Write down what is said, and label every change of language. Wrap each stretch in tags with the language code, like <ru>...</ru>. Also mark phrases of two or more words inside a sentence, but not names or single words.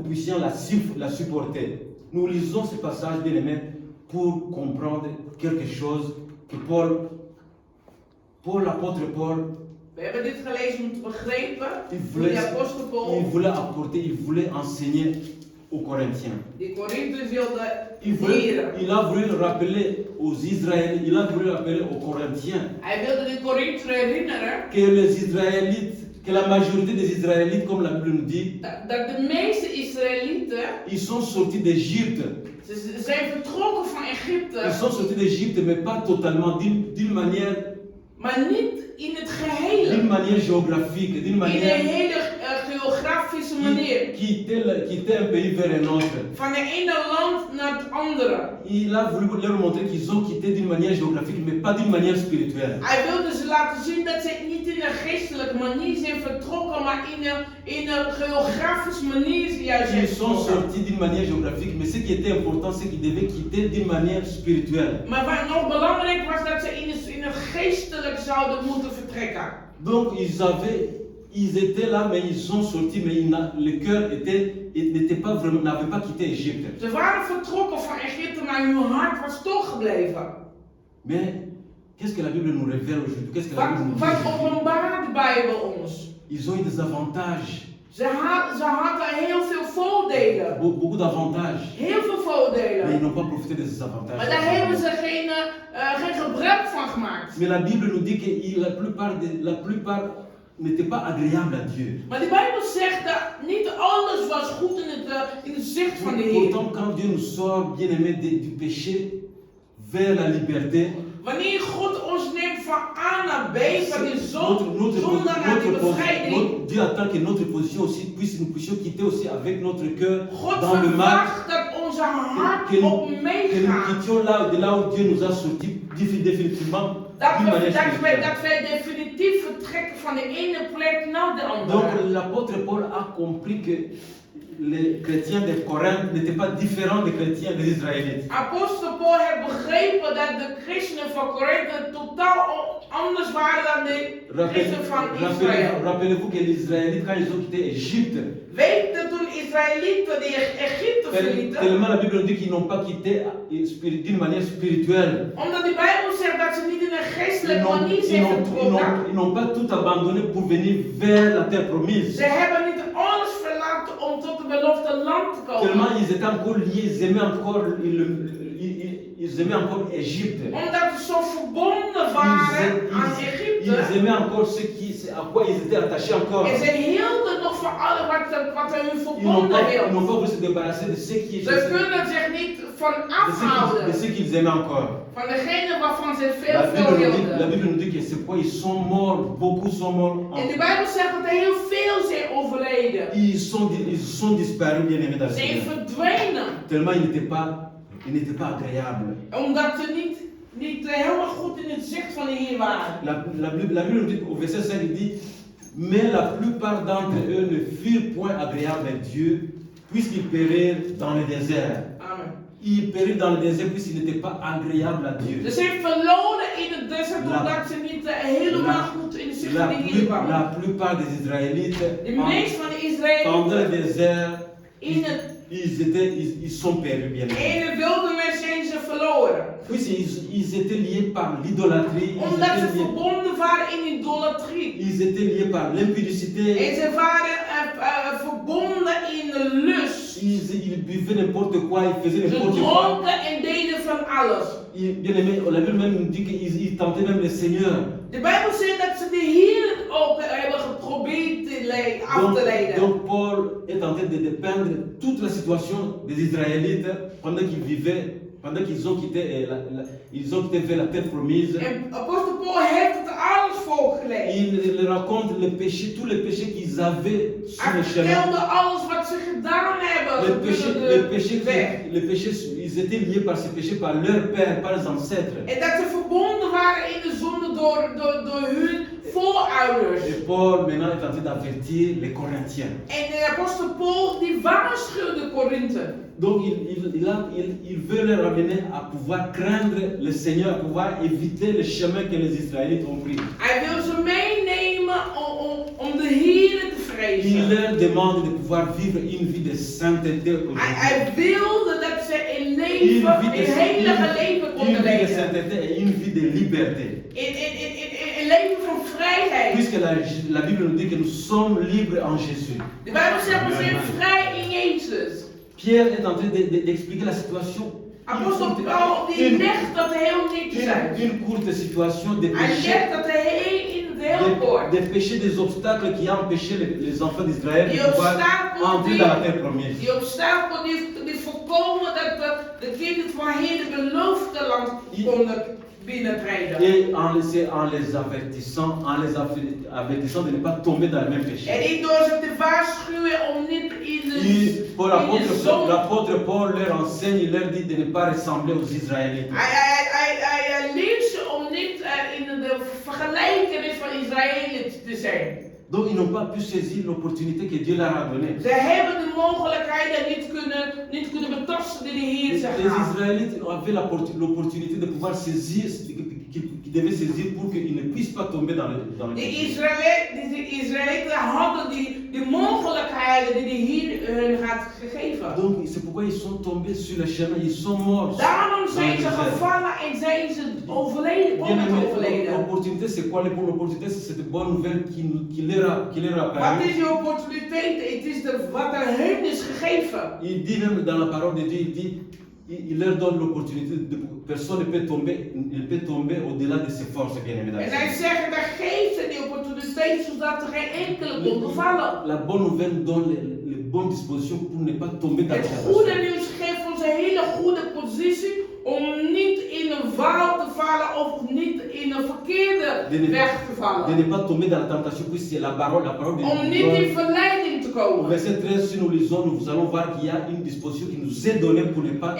<fr>Chrétiens la supportaient. Nous lisons ce passage, bien aimé, pour comprendre quelque chose que l'apôtre Paul,</fr> <nl>We hebben dit gelezen om te begrijpen</nl> <fr>il</fr> <nl>hoe de apostel Paul</nl> <fr>voulait apporter, il voulait enseigner aux Corinthiens.</fr> <nl>die Corinthiërs wilde leren.</nl> <fr>Il a voulu rappeler aux Israélites, il a voulu rappeler aux Corinthiens</fr> <nl>Hij wilde de Corinthiërs herinneren</nl> <fr>que la majorité des Israélites, comme la Bible nous dit,</fr> <nl>dat de meeste Israëlieten,</nl> <fr>ils sont sortis d'Égypte.</fr> <nl>ze zijn vertrokken van Egypte,</nl> <fr>Ils sont sortis d'Égypte, mais pas totalement, d'une manière,</fr> <nl>maar niet in het gehele.</nl> <fr>d'une manière géographique, d'une</fr> <nl>In een</nl> <fr>manière</fr> <nl>hele geografische manier.</nl> <fr>quitter un pays vers un autre.</fr> <nl>Van het ene land naar het andere.</nl> <fr>Il a voulu leur montrer qu'ils ont quitté d'une manière géographique, mais pas d'une manière spirituelle.</fr> <nl>Hij wilde ze laten zien dat ze niet in een geestelijke manier zijn vertrokken, maar in een geografische manier juist zijn</nl> <fr>Ils sont</fr> <nl>vertrokken.</nl> <fr>sortis d'une manière géographique, mais ce qui était important, c'est qu'ils devaient quitter d'une manière spirituelle.</fr> <nl>Maar wat nog belangrijk was, dat ze in een geestelijk zouden moeten vertrekken.</nl> <fr>Donc ils étaient là, mais ils sont sortis, mais le cœur n'avait pas quitté Égypte.</fr> <nl>Ze waren vertrokken van Egypte, maar hun hart was toch gebleven.</nl> <fr>Mais qu'est-ce que la Bible nous révèle aujourd'hui? Qu'est-ce que la Bible nous dit</fr> <nl>Wat</nl> <fr>aujourd'hui?</fr> <nl>openbaart de Bijbel ons?</nl> <fr>Ils ont eu des avantages,</fr> <nl>Ze hadden heel veel voordelen.</nl> <fr>beaucoup d'avantages,</fr> <nl>Heel veel</nl> <fr>mais ils</fr> <nl>voordelen.</nl> <fr>n'ont pas profité de ces</fr> <nl>Maar</nl> <fr>avantages.</fr> <nl>daar hebben ze geen gebruik van gemaakt.</nl> <fr>Mais la Bible nous dit que la plupart n'étaient pas agréables à Dieu.</fr> <nl>Maar de Bijbel zegt dat niet alles was goed in het zicht van de Heer.</nl> <fr>Pourtant, quand Dieu nous sort, bien aimé, du péché vers la liberté,</fr> <nl>Wanneer God ons neemt van A naar B, van de zonde naar de bevrijding,</nl> <fr>Dieu attend que notre position aussi nous puissions quitter aussi avec notre cœur</fr> <nl>God</nl> <fr>dans le mal,</fr> <nl>verwacht dat onze hart</nl> <fr>que nous</fr> <nl>op meegaat.</nl> <fr>quittions de là où Dieu nous a sortis définitivement d'une manière spirituelle.</fr> <nl>Dat wij definitief vertrekken van de ene plek naar de</nl> <fr>Donc</fr> <nl>andere.</nl> <fr>l'apôtre Paul a compris que les chrétiens de Corinthe n'étaient pas différents des chrétiens des Israélites.</fr> <nl>Apostel Paul heeft begrepen dat de christenen van Korinthe totaal anders waren dan de christenen van Israël.</nl> <fr>Rappelez-vous que les Israélites, quand ils ont quitté Égypte,</fr> <nl>Weet je toen Israëlieten die Egypte verlieten?</nl> <fr>tellement la Bible dit qu'ils n'ont pas quitté d'une manière spirituelle.</fr> <nl>Omdat de Bijbel zegt dat ze niet in een geestelijke manier zijn vertrokken.</nl> <fr>Ils n'ont pas tout abandonné pour venir vers la terre promise.</fr> <nl>Ze hebben niet alles verlaten om tot de beloofde land te</nl> <fr>Tellement</fr> <nl>komen.</nl> <fr>ils étaient encore liés, ils aimaient encore Égypte.</fr> <nl>Omdat ze zo verbonden waren aan</nl> <fr>Ils</fr> <nl>Egypte.</nl> <fr>aimaient encore à quoi ils étaient attachés encore.</fr> <nl>En ze hielden nog van alles wat hun</nl> <fr>Ils</fr> <nl>verbonden</nl> <fr>n'ont</fr> <nl>hield.</nl> <fr>pas voulu se débarrasser de ce qui</fr> <nl>Ze kunnen zich niet van afhouden.</nl> <fr>de ce qu'ils aimaient encore.</fr> <nl>Van degene waarvan ze</nl> <fr>La</fr> <nl>veel</nl> <fr>Bible</fr> <nl>hielden.</nl> <fr>nous dit que c'est quoi? Ils sont morts, beaucoup sont morts.</fr> <nl>En de Bijbel zegt dat er heel veel zijn overleden.</nl> <fr>Ils sont disparus, bien aimés dans le</fr> <nl>Ze zijn</nl> <fr>Seigneur.</fr> <nl>verdwenen.</nl> <fr>Tellement ils n'étaient pas agréables.</fr> <nl>Omdat ze niet helemaal goed in het zicht van de Heer waren.</nl> <fr>La Bible nous dit, au verset 5, il dit, mais la plupart d'entre eux ne furent point agréables à Dieu, puisqu'ils périrent dans le désert. Amen. Ils périrent dans le désert puisqu'ils n'étaient pas agréables à Dieu.</fr> <nl>Ze zijn verloren in het desert omdat ze niet helemaal goed in het zicht van de Heer waren.</nl> <fr>La plupart des Israélites,</fr> <nl>De meeste van de</nl> <fr>pendant le</fr> <nl>Israëlieten</nl> <fr>désert,</fr> <nl>in het</nl> <fr>ils sont perdus, bien aimés.</fr> <nl>ene wilderness zijn ze verloren.</nl> <fr>Puisqu'ils étaient liés par l'idolâtrie,</fr> <nl>Omdat ze verbonden waren in idolatrie.</nl> <fr>ils étaient liés par l'impudicité,</fr> <nl>En ze waren verbonden in de lust.</nl> <fr>ils buvaient n'importe quoi, ils faisaient</fr> <nl>Ze</nl> <fr>n'importe quoi.</fr> <nl>dronken en deden van alles.</nl> <fr>Bien aimé, la Bible même nous dit qu'ils tentaient même le Seigneur.</fr> <nl>De Bijbel zegt dat ze de Heer ook hebben geprobeerd af te leiden.</nl> <fr>Donc Paul est en train de dépeindre toute la situation des Israélites pendant qu'ils ont quitté vers la terre promise.</fr> <nl>En apostel Paul heeft het alles voorgelezen.</nl> <fr>Il raconte tous les péchés qu'ils avaient sur</fr> <nl>Hij</nl> <fr>le chemin.</fr> <nl>vertelde alles wat ze gedaan hebben.</nl> <fr>Les péchés, ils étaient liés par ces péchés par leur père, par les ancêtres.</fr> <nl>En dat ze verbonden waren in de zonde door hun voorouders.</nl> <fr>Et Paul maintenant est en train d'avertir les Corinthiens.</fr> <nl>En de apostel Paul die waarschuwde Korinthe.</nl> <fr>Donc il veut les ramener à pouvoir craindre le Seigneur, à pouvoir éviter le chemin que les Israélites ont pris.</fr> <nl>Hij wil ze meenemen om de Heer te vrezen.</nl> <fr>leur demande de pouvoir vivre une vie de sainteté aujourd'hui.</fr> <nl>Hij wilde dat ze een heilige leven</nl> <fr>Une</fr> <nl>konden</nl> <fr>vie de</fr> <nl>leven.</nl> <fr>sainteté et une vie de liberté.</fr> <nl>Een leven van vrijheid.</nl> <fr>Puisque la Bible nous dit que nous sommes libres en Jésus.</fr> <nl>De Bijbel zegt we zijn vrij in Jezus.</nl> <fr>Pierre est en train d'expliquer la situation.</fr> <nl>Apostel Paul die legt dat heel netjes uit.</nl> <fr>Une courte situation de</fr> <nl>Hij</nl> <fr>péché.</fr> <nl>legt dat in het heel kort.</nl> <fr>Des péchés, des obstacles qui empêchaient les enfants d'Israël de</fr> <nl>Die</nl> <fr>pouvoir</fr> <nl>obstakel</nl> <fr>entrer dans la terre promise.</fr> <nl>Die obstakel die voorkomen dat de kinderen van Heer de beloofde land konden binnentreden.</nl> <fr>Et en les avertissant de ne pas tomber dans le même péché.</fr> <nl>En niet door ze te waarschuwen om niet in de zon.</nl> <fr>L'apôtre Paul leur enseigne, il leur dit de ne pas ressembler aux Israélites.</fr> <nl>Hij leert ze om niet in de vergelijkenis van Israëli's te zijn.</nl> <fr>Donc ils n'ont pas pu saisir l'opportunité que Dieu leur a donnée.</fr> <nl>Ze hebben de mogelijkheden niet kunnen betasten die de Heer ze</nl> <fr>Les</fr> <nl>gaf.</nl> <fr>Israélites avaient l'opportunité de pouvoir saisir, qu'ils devaient saisir pour qu'ils ne puissent pas tomber dans le</fr> <nl>De</nl> <fr>péché.</fr> <nl>Israëlieten hadden die mogelijkheden die de Heer hun had gegeven.</nl> <fr>Donc c'est pourquoi ils sont tombés sur le chemin, ils sont morts.</fr> <nl>Daarom</nl> <fr>dans</fr> <nl>zijn</nl> <fr>le</fr> <nl>ze</nl> <fr>désert.</fr> <nl>gevallen en zijn ze overleden.</nl> <fr>Bien aimé,</fr> <nl>overleden.</nl> <fr>l'opportunité c'est quoi? L'opportunité c'est cette bonne nouvelle qui leur a</fr> <nl>Wat</nl> <fr>apparu.</fr> <nl>is die opportuniteit? Het is wat er hun is gegeven.</nl> <fr>Il dit même dans la parole de Dieu, il leur donne l'opportunité, personne ne peut tomber au-delà de ses forces, bien</fr> <nl>En</nl> <fr>évidemment.</fr> <nl>hij zegt, daar geeft ze die opportuniteit zodat er geen enkele kon vallen.</nl> <fr>La bonne nouvelle donne les bonnes dispositions pour ne pas tomber dans</fr> <nl>Het</nl> <fr>la</fr> <nl>goede</nl> <fr>tentation.</fr> <nl>nieuws geeft ons een hele goede positie om niet in een val te vallen of niet in een verkeerde weg te De vallen.</nl> <fr>ne pas tomber dans la tentation, puisque c'est la parole de</fr> <nl>Om niet</nl> <fr>Dieu.</fr> <nl>in verleiding te</nl> <fr>Au</fr> <nl>komen.</nl> <fr>verset 13, si nous lisons, nous allons voir qu'il y a une disposition qui nous est donnée pour ne pas</fr>